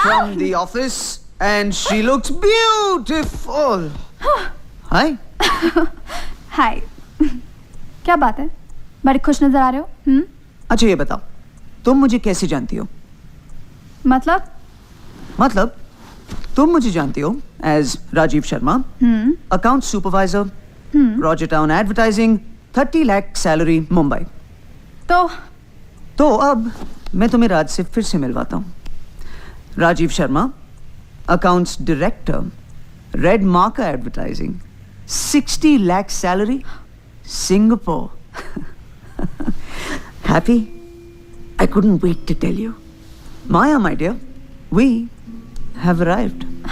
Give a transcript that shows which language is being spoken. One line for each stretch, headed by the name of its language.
English: from the office and she looks beautiful. Hi.
Hindi: हाय क्या बात है बड़े खुश नजर आ रहे हो अच्छा ये बताओ तुम मुझे कैसे जानती हो? मतलब तुम मुझे जानती हो as Rajiv Sharma, account supervisor, Roger town advertising, 30 lakh salary, Mumbai. तो अब मैं तुम्हें राज से फिर से मिलवाता हूँ। Rajiv Sharma, accounts director, red marker advertising, 60 lakh salary, Singapore.
English: Happy? I couldn't wait to tell you. Maya, my dear, we have arrived.